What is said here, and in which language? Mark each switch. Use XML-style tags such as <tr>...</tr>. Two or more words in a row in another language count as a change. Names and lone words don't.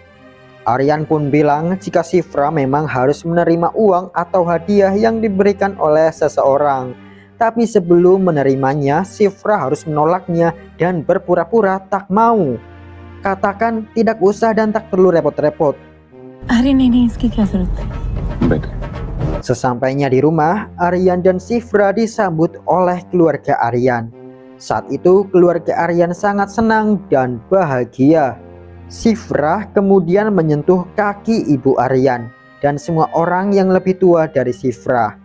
<id>Aryan pun bilang jika Shifra memang harus menerima uang atau hadiah yang diberikan oleh seseorang. Tapi sebelum menerimanya, Shifra harus menolaknya dan berpura-pura tak mau. Katakan tidak usah dan tak perlu repot-repot.</id> <hi>अरे नहीं इसकी क्या जरूरत है?</hi> <en>Better.</en> <id>Sesampainya di rumah, Aryan dan Shifra disambut oleh keluarga Aryan. Saat itu keluarga Aryan sangat senang dan bahagia. Shifra kemudian menyentuh kaki ibu Aryan dan semua orang yang lebih tua dari Shifra.</id>